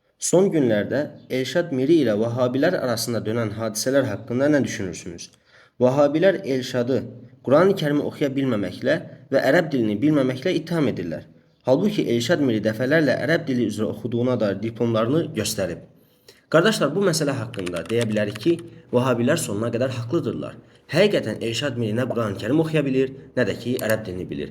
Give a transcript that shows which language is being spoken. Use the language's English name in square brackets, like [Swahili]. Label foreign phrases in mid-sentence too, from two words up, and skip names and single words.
[Turkish] Son günlerde Elşad Miri ile Vahabiler arasında dönen hadiseler hakkında ne düşünürsünüz? Vahabiler Elşad'ı Kur'an-ı Kerim'i okuyabilmemekle ve Ərəb dilini bilmemekle [Azerbaijani] itham edirlər. Halbuki Elşad Miri dəfələrlə Ərəb dili üzrə oxuduğuna dair diplomlarını göstərib. Qardaşlar, bu məsələ haqqında deyə bilərik ki, Vahabilər sonuna qədər haqlıdırlar. Həqiqətən Elşad Miri nə Quran-ı Kerim oxuya bilir, nə də ki, ərəb dilini bilir.